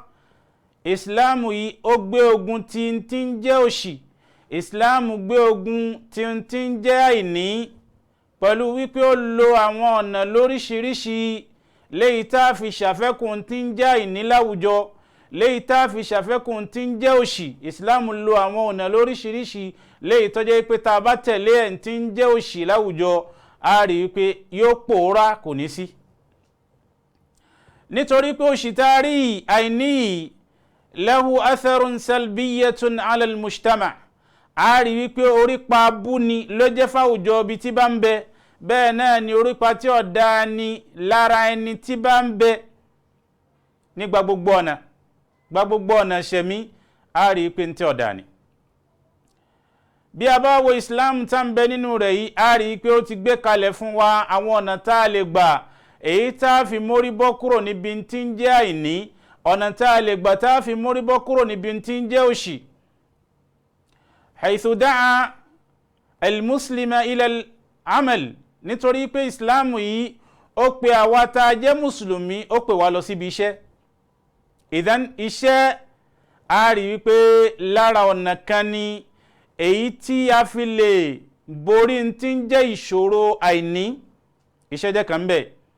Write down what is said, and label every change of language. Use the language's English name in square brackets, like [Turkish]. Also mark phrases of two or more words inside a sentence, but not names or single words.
[Yoruba] Islam yìí ó gbé ogun tí ń jẹ́ òṣì, Islam gbé ogun tí ń jẹ́ àìní, pẹ̀lú wípé ó lo àwọn ọ̀nà lóríṣiríṣi léyìí tá a fi ṣàfẹ́kùn tí ń jẹ́ àìní láwùjọ, léyìí tá a fi ṣàfẹ́kùn tí ń jẹ́ òṣì. Islam lo àwọn ọ̀nà lóríṣiríṣi léyìí tó jẹ́ pé tá a bá tẹ̀lé ẹ̀ tí ń jẹ́ òṣì láwùjọ, a rí wípé yóò pòórá, kò ní sí. Nítorí pé òṣì tá a rí àìní [Arabic] له آثار سلبية على المجتمع', [Yoruba] a rí wípé orípa abú ni ló jẹ́ fáwùjọ bí tí bá ń bẹ, bẹ́ẹ̀ náà ni orípa tí ọ̀dá ni lára ẹni tí bá ń bẹ ní gbogbo ọ̀nà ṣẹ̀mí, a rí pé tí ọ̀dá ni. Bí a bá wo Islam tá ń bẹ nínú rẹ̀ yìí, a rí pé ó ti gbé kalẹ̀ fún wa àwọn ọ̀nà tá a lè gbà èyí tá a fi mórí bọ́ kúrò níbi tí ń jẹ́ àìní, ọ̀nà tá a lè gbà tá a fi mórí bọ́ kúrò níbi tí ń jẹ́ òṣì. [Arabic] حيث دعا المسلم إلى العمل, [Yoruba] nítorí pé Islam yìí ó pe àwa tá a jẹ́ mùsùlùmí, ó pè wá lọ síbi iṣẹ́. Ìdán iṣẹ́, a rí wípé lára ọ̀nà kan ni èyí tí a fi lè borí tí ń jẹ́ ìṣòro àìní, iṣẹ́ jẹ́ kan bẹ́ẹ̀.